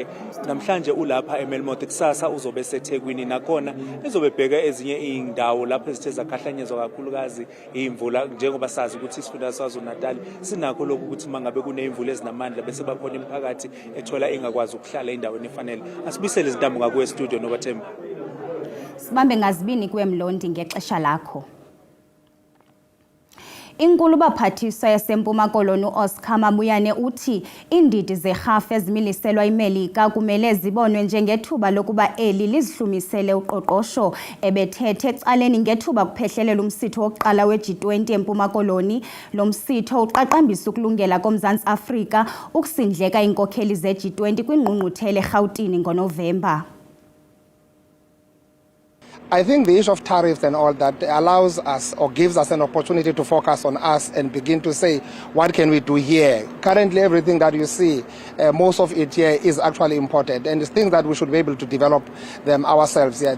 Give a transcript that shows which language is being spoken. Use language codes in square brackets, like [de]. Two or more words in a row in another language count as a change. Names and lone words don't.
[zu] Namhlanje ulapha eMelmoth, kusasa uzobe seThekwini nakhona ezobe bheka ezinye indawo lapho ezithe zakhahlanyezwa kakhulukazi imvula njengoba sazi ukuthi isifundazwe saKwaZulu-Natal sinakho lokhu ukuthi mangabe kunemvula ezinamandla bese bakhona imiphakathi ethola ingakwazi ukuhlala endaweni efanele. Asibisele izintambo ngakuwe studio nobathemba. [xh] Sibambe ngazibini kuwe Mlondi ngexesha lakho. Inkulu baphathiswa yaseMpuma Koloni Oscar Mabuyane uthi indidi zerhafu ezimiliselwa iMelika kumele zibonwe njengethuba lokuba eli lizihlumisele uqoqosho ebethethe ecaleni ngethuba kuphehlelelwa umsitho wokuqala we-G20 eMpuma Koloni. Lo msitho uqaqambisa ukulungela koMzantsi Afrika ukusindleka inkokheli ze-G20 kwingqungquthela eRhawutini ngoNovemba. [en] I think the issue of tariffs and all that allows us or gives us an opportunity to focus on us and begin to say, what can we do here? Currently, everything that you see, most of it here is actually imported, and it's things that we should be able to develop them ourselves here.